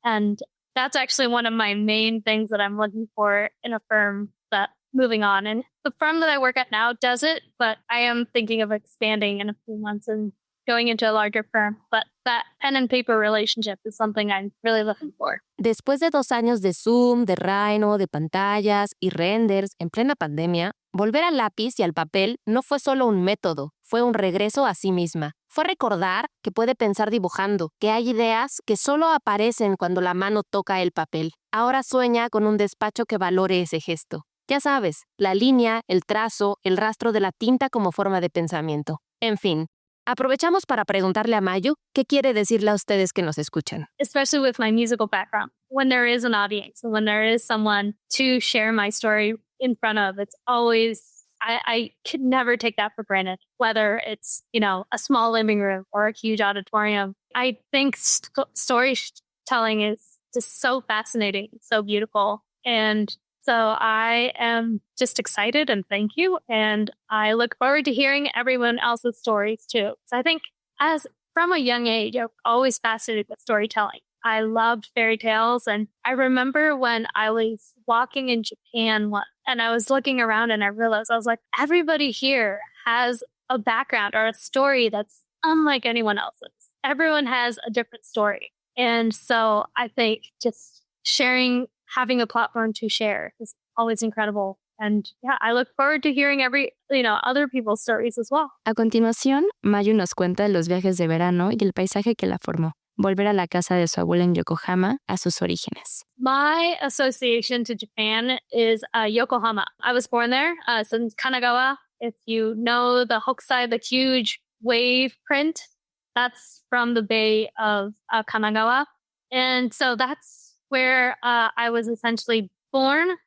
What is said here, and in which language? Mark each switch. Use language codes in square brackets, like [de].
[en] And that's actually one of my main things that I'm looking for in a firm that moving on. And the firm that I work at now does it, but I am thinking of expanding in a few months and going into a larger firm. But that pen and paper relationship is something I'm really looking for. [es] Después de 2 años de Zoom, de Rhino, de pantallas y renders en plena pandemia, volver al lápiz y al papel no fue solo un método, fue un regreso a sí misma. Fue recordar que puede pensar dibujando, que hay ideas que solo aparecen cuando la mano toca el papel. Ahora sueña con un despacho que valore ese gesto. Ya sabes, la línea, el trazo, el rastro de la tinta como forma de pensamiento. En fin, aprovechamos para preguntarle a Mayu qué quiere decirle a ustedes que nos escuchan. [en] Especially with my musical background, when there is an audience, when there is someone to share my story in front of, it's always, I could never take that for granted, whether it's, a small living room or a huge auditorium. I think storytelling is just so fascinating, so beautiful. And so I am just excited and thank you. And I look forward to hearing everyone else's stories too. So I think from a young age, I'm always fascinated with storytelling. I loved fairy tales. And I remember when I was walking in Japan and I was looking around and I realized, I was like, everybody here has a background or a story that's unlike anyone else's. Everyone has a different story. And so I think just having a platform to share is always incredible. And yeah, I look forward to hearing other people's stories as well. [es] A continuación, Mayu nos cuenta los viajes de verano y el paisaje que la formó. Volver a la casa de su abuela en Yokohama, a sus orígenes. [en] My association to Japan is Yokohama. I was born there. It's in Kanagawa. If you know the Hokusai, the huge wave print, that's from the Bay of Kanagawa. And so that's where I was essentially born.